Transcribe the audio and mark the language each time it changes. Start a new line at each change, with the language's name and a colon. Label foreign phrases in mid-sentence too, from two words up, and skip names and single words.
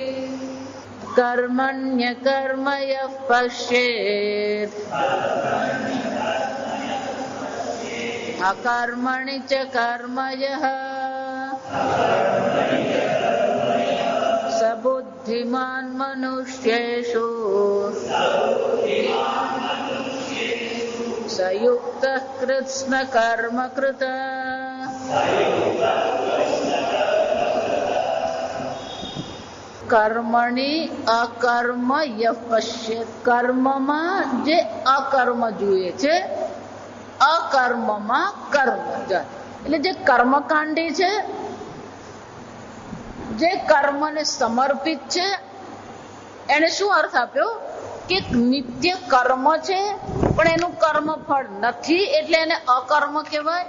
Sanskrit: कर्मण्यकर्म यः पश्येत् अकर्मणि च कर्म यः स बुद्धिमान् बुद्धिमान् मनुष्येषु सयुक्तः कृत्स्नकर्म कृत। કર્મણી અકર્મ યહ પશ્યેત.
Gujarati: કર્મમાં જે અકર્મ જોઈએ છે, અકર્મમાં કર્મ જાય. એટલે જે કર્મકાંડી છે, જે કર્મને સમર્પિત છે, એને શું અર્થ આપ્યો કે નિત્ય કર્મ છે પણ એનું કર્મ ફળ નથી, એટલે એને અકર્મ કહેવાય.